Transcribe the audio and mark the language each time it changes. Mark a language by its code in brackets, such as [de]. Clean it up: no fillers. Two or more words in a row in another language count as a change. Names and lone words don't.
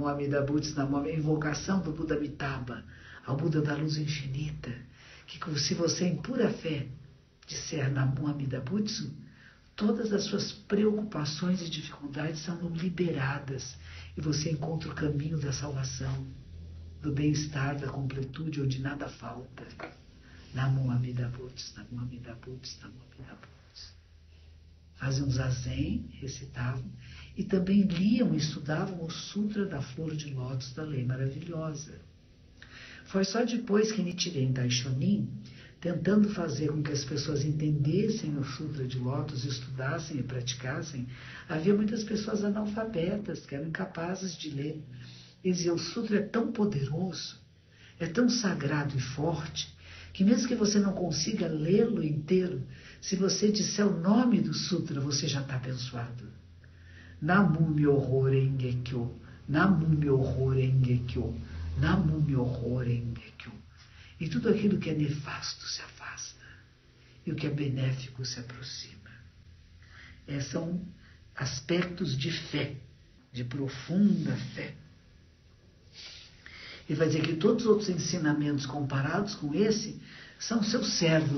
[ja] 阿弥陀仏、南無阿弥陀, [pt] invocação do Buda Amitabha, ao Buda da luz infinita, que se você em pura fé disser [ja] 南無阿弥陀仏, [pt] todas as suas preocupações e dificuldades são liberadas e você encontra o caminho da salvação, do bem-estar, da completude, onde nada falta. [ja] 南無阿弥陀仏、南無阿弥陀仏、南無阿弥陀仏. [pt] Faziam zazen, recitavam, e também liam e estudavam o Sutra da Flor de Lótus da Lei Maravilhosa. Foi só depois que Nichiren Daishonin, tentando fazer com que as pessoas entendessem o Sutra de Lótus, estudassem e praticassem, havia muitas pessoas analfabetas que eram incapazes de ler. Ele dizia, o Sutra é tão poderoso, é tão sagrado e forte, que mesmo que você não consiga lê-lo inteiro, se você disser o nome do Sutra, você já está abençoado. [ja] 南無妙法蓮華経、南無妙法蓮華経、南無妙法蓮華経. [pt] E tudo aquilo que é nefasto se afasta. E o que é benéfico se aproxima. São aspectos de fé, de profunda fé. E vai dizer que todos os outros ensinamentos comparados com esse são seus servos.